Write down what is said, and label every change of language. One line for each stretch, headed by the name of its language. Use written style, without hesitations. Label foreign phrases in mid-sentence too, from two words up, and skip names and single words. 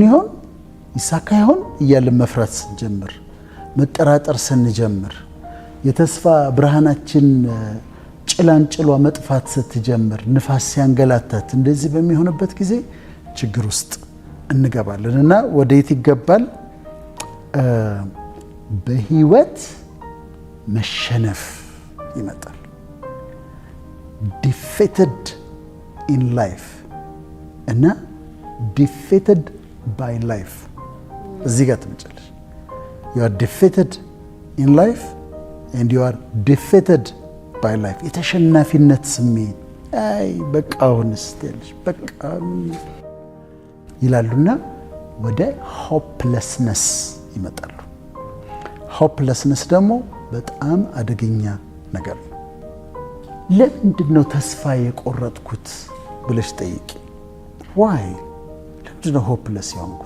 Amharic: ይሳካ ይሆን እያልን መፍራት ስንጀምር መጠራጠር ስንጀምር የተስፋ ብርሃናችን ጭላንጭሏ መጥፋት ስትጀምር ንፋስ ሲያንገላታት እንደዚህ በሚሆንበት ጊዜ ችግር ውስጥ እንገባለን እና ወዴት ይገባል በህይወት መሸነፍ ይመጣል
English: defeated in life እና defeated by life
Amharic: እዚህ ጋር ትመጫለሽ
English: you are defeated in life and you are defeated by life
Amharic: የተሸናፊነት ስሜት አይ በቃውንስ ትልሽ በቃ ይላሉና ወደ ሆፕለስነስ ይመጣሉ ሆፕለስነስ ደግሞ በጣም አደገኛ ነገር ነው ለምንድነው ተስፋ የቆረጥኩት ብለሽ ጠይቂ why ለምንድን ነው ሆፕለስ የሆንኩት?